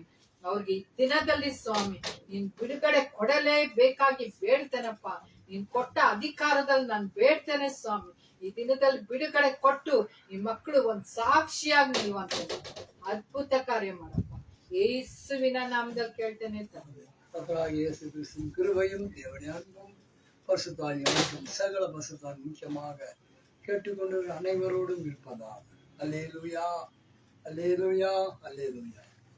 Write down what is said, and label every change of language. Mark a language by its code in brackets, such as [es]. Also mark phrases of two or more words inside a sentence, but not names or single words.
[kn] ಅವ್ರಿಗೆ ಈ ದಿನದಲ್ಲಿ ಸ್ವಾಮಿ ನೀನ್ ಬಿಡುಗಡೆ ಕೊಡಲೇಬೇಕಾಗಿ ಬೇಡ್ತೇನಪ್ಪ. ನೀನ್ ಕೊಟ್ಟ ಅಧಿಕಾರದಲ್ಲಿ ನಾನು ಬೇಡ್ತೇನೆ ಸ್ವಾಮಿ. ಈ ದಿನದಲ್ಲಿ ಬಿಡುಗಡೆ ಕೊಟ್ಟು ಈ ಮಕ್ಕಳು ಒಂದ್ ಸಾಕ್ಷಿಯಾಗಿ ನಿಲ್ಲುವಂತ ಅದ್ಭುತ ಕಾರ್ಯ ಮಾಡಪ್ಪ. ಯೇಸುವಿನ ನಾಮದಲ್ಲಿ ಕೇಳ್ತೇನೆ ತಂದೆ. [ta] இயேசு கிறிஸ்துவின் கிருபையும் தேவனுடைய அன்பும் பரிசுத்தாவியும் சகல பரிசுத்தாவியும் முக்கியமாக கேட்டுக்கொண்டு அனைவரோடும் இருப்பதாக. அல்லேலூயா, அல்லேலூயா, அல்லேலூயா.